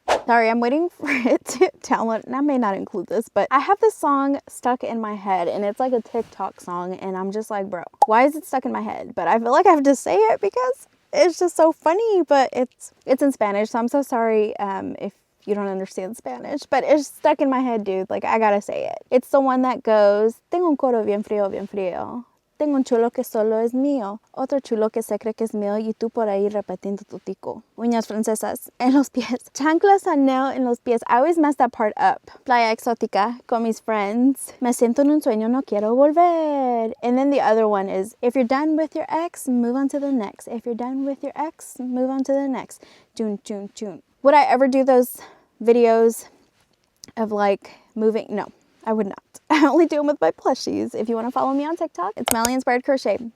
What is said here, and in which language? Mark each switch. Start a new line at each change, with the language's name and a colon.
English: Sorry, I'm waiting for it to download, and I may not include this, but I have this song stuck in my head, and it's like a TikTok song, and I'm just like, bro, why is it stuck in my head? But I feel like I have to say it because it's just so funny, but it's in Spanish, so I'm so sorry if you don't understand Spanish, but it's stuck in my head, dude. I gotta say it. It's the one that goes,
Spanish: tengo un coro bien frío, bien frío. Tengo un chulo que solo es mío, otro chulo que se cree que es mío, y tú por ahí repitiendo tu tico. Uñas francesas en los pies, chanclas anel en los pies.
English: I always mess that part up.
Spanish: Playa exótica con mis friends. Me siento en un sueño, no quiero volver.
English: And then the other one is, if you're done with your ex, move on to the next. If you're done with your ex, move on to the next. June, June, June. Would I ever do those videos of moving? No, I would not. I only do them with my plushies. If you want to follow me on TikTok, it's Mellyinspired Crochet.